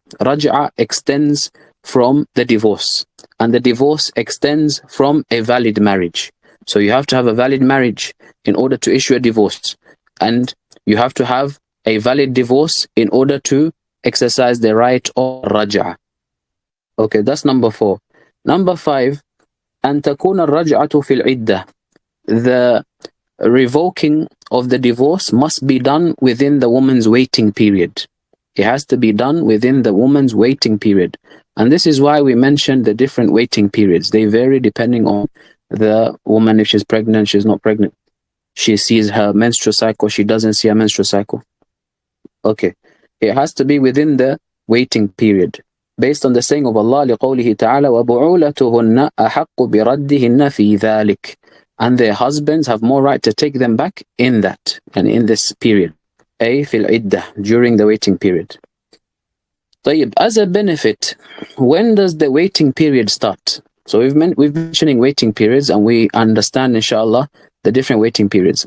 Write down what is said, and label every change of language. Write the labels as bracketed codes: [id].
[en] Raj'ah extends from the divorce, and the divorce extends from a valid marriage. So you have to have a valid marriage in order to issue a divorce, and you have to have a valid divorce in order to exercise the right of Raj'ah. Okay, that's number 4. Number 5, [ar] أن تكون الرجعة في العدة. [en] The revoking of the divorce must be done within the woman's waiting period. It has to be done within the woman's waiting period. And this is why we mentioned the different waiting periods. They vary depending on the woman, if she's pregnant, she's not pregnant. She sees her menstrual cycle, she doesn't see her menstrual cycle. Okay. It has to be within the waiting period. Based on the saying of Allah, [ar] لِقَوْلِهِ تَعَالَى وَبُعُولَتُهُنَّ أَحَقُّ بِرَدِّهِنَّ فِي ذَلِكَ. [en] And their husbands have more right to take them back in that, and in this period. [ar] أي في العدة, [en] during the waiting period. طيب, as a benefit, when does the waiting period start? So we've been mentioning waiting periods, and we understand, inshallah, the different waiting periods.